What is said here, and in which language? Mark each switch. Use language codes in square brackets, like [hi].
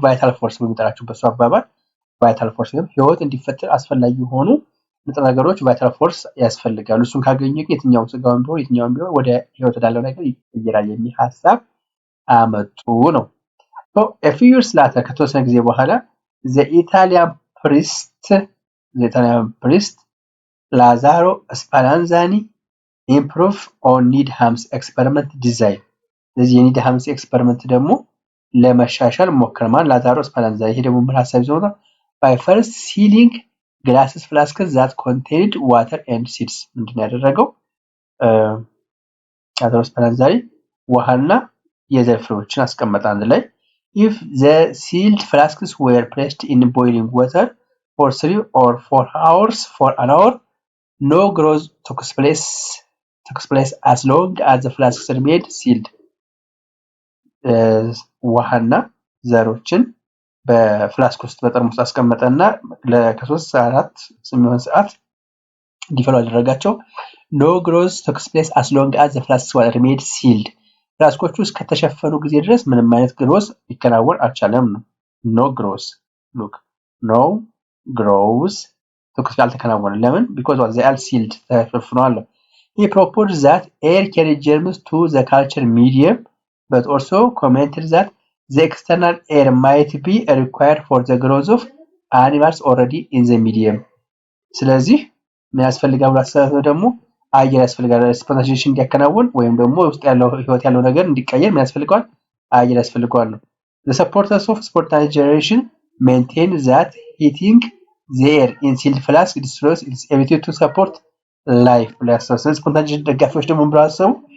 [am] ቫይታል ፎርስ በሚጠራቸው በሱ አባባል ቫይታል ፎርስ ወይም ህይወት እንዲፈጠር አስፈላጊ የሆኑ ንጥረ ነገሮች ቫይታል ፎርስ ያስፈልጋሉ። እሱን ካገኘ የትኛው ስጋውን ቢሆን የትኛውም ቢሆን ወደ ህይወት ያለው ነገር ይቀየራል የሚል ሐሳብ አመጡ ነው። [en] a few years later [am] ከተወሰነ ጊዜ በኋላ [en] the Italian priest Lazzaro Spallanzani improved on Needham's experiment design. [am] ስለዚህ የኒድሃምስ ኤክስፐሪመንት ደግሞ ለመሻሻል ሞክረማል። ላዛሮ ስፓላንዛኒ ይሄ ደግሞ ምን ሐሳብ ይዞ ነው? [en] by first sealing glasses flasks that contained water and seeds። [am] ምንድነው ያደረገው? ላዛሮ ስፓላንዛኒ ውሃና የዘር ፍሬዎችን አስቀመጠ አንድ ላይ። [en] if the sealed flasks were placed in boiling water for 3 or 4 hours for an hour no growth took place as long as the flasks remained sealed. [am] ውሃና ዘሮችን በፍላስክ ውስጥ በጠርሙስ አስቀመጠና ከ3 4 የሚሆን ሰዓት እንዲፈሉ አደረጋቸው። [en] no growth took place as long as the flasks remained sealed. [am] ፍላስኮቹ እስከተሸፈኑ ጊዜ ድረስ ምንም አይነት ግሮዝ ሊከናወን አልቻለም ነው። [en] no growth [am] አልተከናወነም። ለምን? [en] because they are sealed [am] ተሸፍነዋል። [en] he proposed that air carried germs to the culture medium but also commented that the external air might be required for the growth of animals already in the medium [am] ስለዚህ ምን ያስፈልጋል ብሎ አስተሳሰብ ደግሞ አየር ያስፈልጋል ስፖንታኔሽን እንዲያከናውን ወይም ደግሞ ውስጥ ያለው ህይወት ያለው ነገር እንዲቀየር ምን ያስፈልጋል አየር ያስፈልጋል ነው [en] the supporters of spontaneous generation maintain that heating the air in sealed flask destroys its ability to support life [am] plus spontaneous ደጋፊዎች ደግሞ ብራሰው